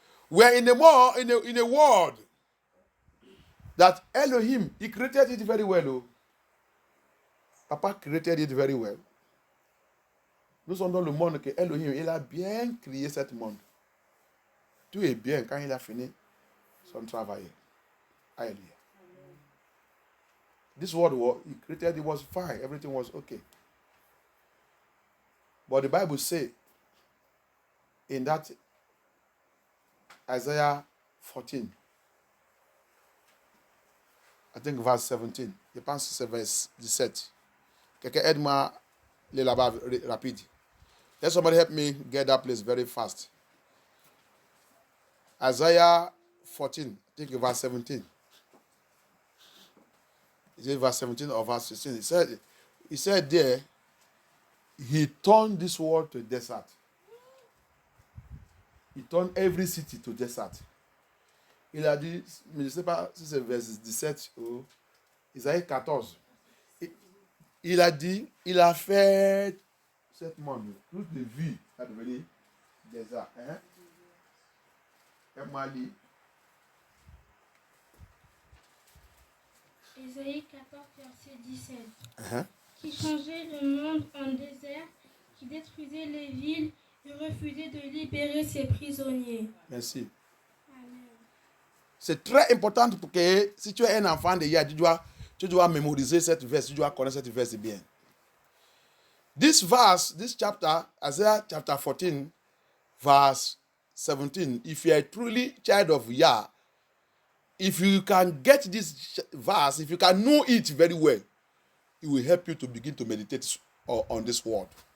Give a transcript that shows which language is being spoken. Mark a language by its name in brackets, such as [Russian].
[English] We are in a world that Elohim, he created it very well. Oh. Papa created it very well. [French] Nous sommes dans le monde que Elohim, il a bien créé ce monde. Tout est bien quand il a fini son travail. Alléluia. [English] This world he created, it was fine. Everything was okay. But the Bible says in that Isaiah 14, I think verse 17, [French] je pense que c'est verse 17. Quelqu'un aide-moi les là-bas rapide. [English] Let somebody help me get that place very fast. Isaiah 14, I think verse 17. Is it verse 17 or verse 16? He said there, he turned this world to a desert. He turned every city to desert. [French] Il a dit, mais je ne sais pas si c'est verset 17 ou Isaïe 14. Il a dit, il a fait cette monde, toute les vies a devenu désert. Hein? Aide-moi à lire. Isaïe 14, verset 17. Qui changeait le monde en désert, qui détruisait les villes et refusait de libérer ses prisonniers. Merci. Amen. C'est très important pour que si tu es un enfant de Yah, tu dois mémoriser cette verse, tu dois connaître cette verse bien. [English] This verse, this chapter, Isaiah chapter 14, verse 17, if you are truly child of Yah, if you can get this verse, if you can know it very well, it will help you to begin to meditate on this word.